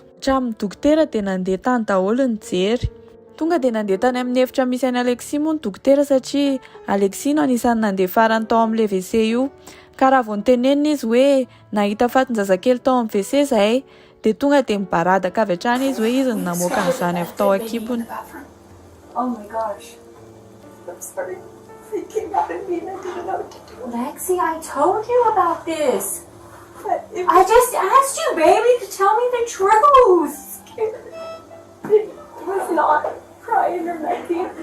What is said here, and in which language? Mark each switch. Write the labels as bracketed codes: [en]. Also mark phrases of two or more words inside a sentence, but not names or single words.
[mg] Hatramin'ny dokotera dia nandeha tany daholo nijery. Tonga dia nandeha tany amin'ny efitra misy any Alexis moa ny dokotera satria Alexis no anisan'ny nandeha farany tao amin'ilay WC io. Ka raha vao nitenenina izy hoe nahita fatin-jazakely tao amin'ny WC izahay, dia tonga dia mibaradaka avy hatrany izy hoe izy no namoaka an'izany avy tao an-kibony. [en] Oh my gosh. I'm sorry. It came out of me and I didn't know what to do. Lexi, I told you about this. I just asked you, baby, to tell me the truth. It was not crying or nothing.